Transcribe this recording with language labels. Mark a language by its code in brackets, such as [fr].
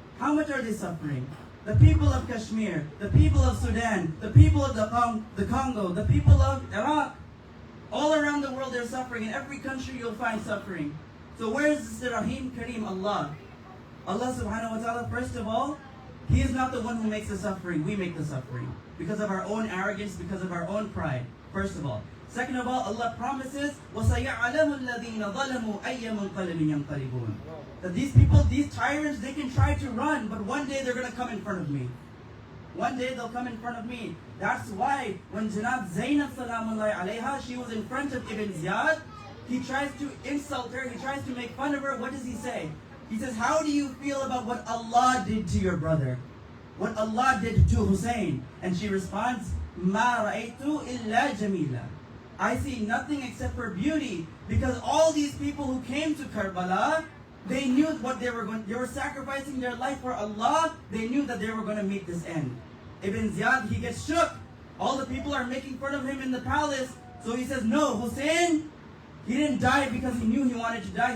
[en] How much are they suffering? The people of Kashmir, the people of Sudan, the people of the Congo, the people of Iraq, all around the world they're suffering. In every country you'll find suffering. So where is the Rahim Kareem Allah? Allah [ar] subhanahu wa ta'ala, [en] first of all, He is not the one who makes the suffering. We make the suffering. Because of our own arrogance, because of our own pride. First of all. Second of all, Allah promises, [ar] وَسَيَعْلَمُ الَّذِينَ ظَلَمُوا أَيَّ مُنْقَلِبٍ يَنْقَلِبُونَ. [en] That these people, these tyrants, they can try to run, but one day they're going to come in front of me. One day they'll come in front of me. That's why when Janab Zainab [ar] salamullahi alayha, [en] she was in front of Ibn Ziyad, he tries to insult her, he tries to make fun of her. What does he say? He says, how do you feel about what Allah did to your brother? What Allah did to Hussein? And she responds, [ar] مَا رَأَيْتُ إِلَّا جَمِيلًا. [en] I see nothing except for beauty, because all these people who came to Karbala, they knew what they were going. They were sacrificing their life for Allah. They knew that they were going to meet this end. Ibn Ziyad, he gets shook. All the people are making fun of him in the palace. So he says, no, Hussein, he didn't die because he knew he wanted to die.